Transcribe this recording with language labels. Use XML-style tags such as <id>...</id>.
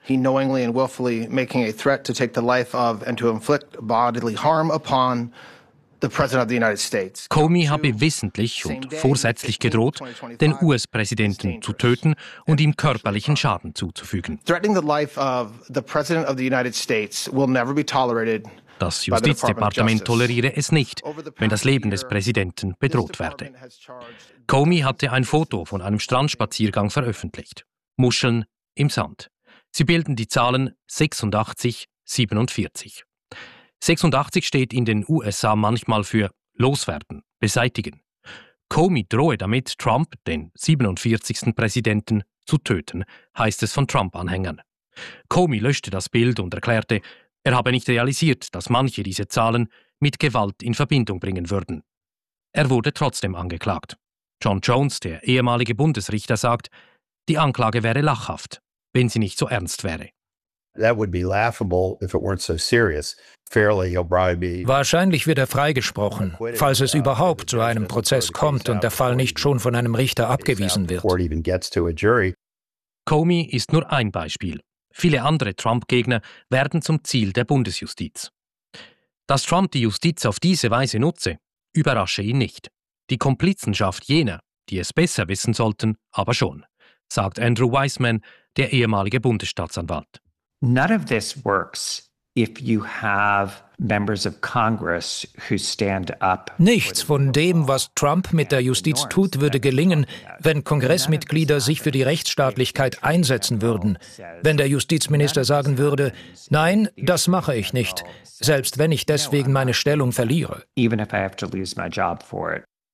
<en>He knowingly and willfully making a threat to take the life of and to inflict bodily harm upon the President of the United States.</en> <de>Comey habe wissentlich und vorsätzlich gedroht, den US-Präsidenten zu töten und ihm körperlichen Schaden zuzufügen.</de> <en>Threatening the life of the President of the United States will never be tolerated.</en> <de>Das Justizdepartement toleriere es nicht, wenn das Leben des Präsidenten bedroht werde. Comey hatte ein Foto von einem Strandspaziergang veröffentlicht. Muscheln im Sand. Sie bilden die Zahlen 86, 47. 86 steht in den USA manchmal für loswerden, beseitigen. Comey drohe damit, Trump, den 47. Präsidenten, zu töten, heißt es von Trump-Anhängern. Comey löschte das Bild und erklärte, er habe nicht realisiert, dass manche diese Zahlen mit Gewalt in Verbindung bringen würden. Er wurde trotzdem angeklagt. John Jones, der ehemalige Bundesrichter, sagt, die Anklage wäre lachhaft, wenn sie nicht so ernst wäre.</de> <en>That would be laughable if it weren't so serious. Fairly, he'll probably be.</en> <de>Wahrscheinlich wird er freigesprochen, falls es überhaupt zu einem Prozess kommt und der Fall nicht schon von einem Richter abgewiesen wird. Comey ist nur ein Beispiel. Viele andere Trump-Gegner werden zum Ziel der Bundesjustiz. Dass Trump die Justiz auf diese Weise nutze, überrasche ihn nicht. Die Komplizenschaft jener, die es besser wissen sollten, aber schon, sagt Andrew Weissman, der ehemalige Bundesstaatsanwalt.</de> <en>None of this works if you have members of Congress who stand up.</en> <de>Nichts von dem, was Trump mit der Justiz tut, würde gelingen, wenn Kongressmitglieder sich für die Rechtsstaatlichkeit einsetzen würden. Wenn der Justizminister sagen würde, nein, das mache ich nicht, selbst wenn ich deswegen meine Stellung verliere.</de> <en>Even if I have to lose my job for it.</en>